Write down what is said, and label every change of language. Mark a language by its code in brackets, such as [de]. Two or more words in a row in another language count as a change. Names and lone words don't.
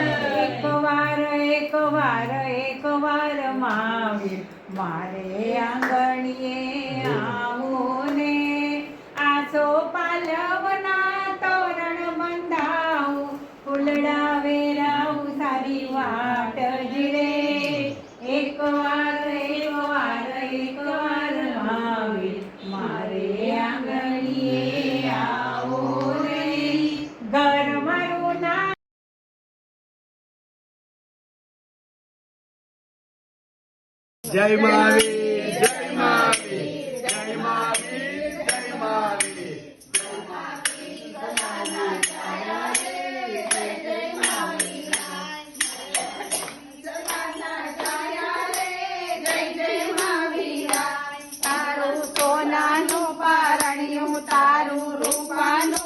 [gu] એકવાર મહાવીર મારે આંગણીએ આવો ને આસો પાલવના તોરણ બંધાવું ફૂલડા વેરાવું સારી વાટ જ રે એકવાર મહાવીર મારે આંગણીએ આવો ને ઘર મારું ના [hi] जय महावीर जय महावीर जय महावीर जय महावीर [gu] તારું સોનાનું પારણ્યું તારું રૂપાનું